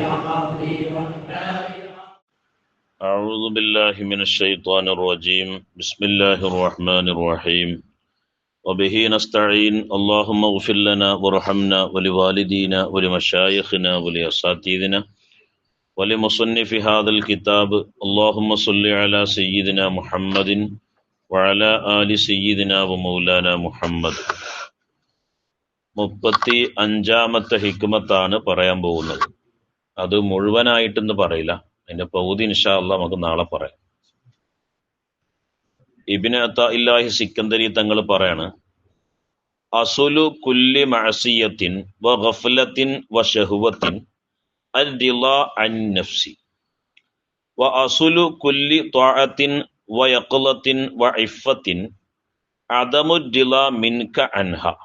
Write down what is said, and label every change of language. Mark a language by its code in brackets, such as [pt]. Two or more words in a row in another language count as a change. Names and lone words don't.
[ar] أعوذ بالله من الشيطان الرجيم بسم الله الرحمن الرحيم وبه نستعين اللهم اغفر لنا وارحمنا ولوالدينا ولمشايخنا ولأساتذتنا ولمصنف هذا الكتاب اللهم صل على سيدنا محمد وعلى آل سيدنا ومولانا محمد. [ml] 35-ാമത്തെ ഹിക്മത്താണ് പറയാൻ പോകുന്നത്. അത് മുഴുവനായിട്ടെന്ന് പറയില്ല, അതിന്റെ പകുതി [ar] إن شاء الله [ml] നമുക്ക് നാളെ പറയാം. ഇബ്നു അത്താഇല്ലാഹി സിക്കന്ദരി തങ്ങൾ പറയാണ്, [ar] أصل كل معصية وغفلة وشهوة الرضا عن النفس وأصل كل طاعة ويقظة وعفة عدم الرضا منك عنها.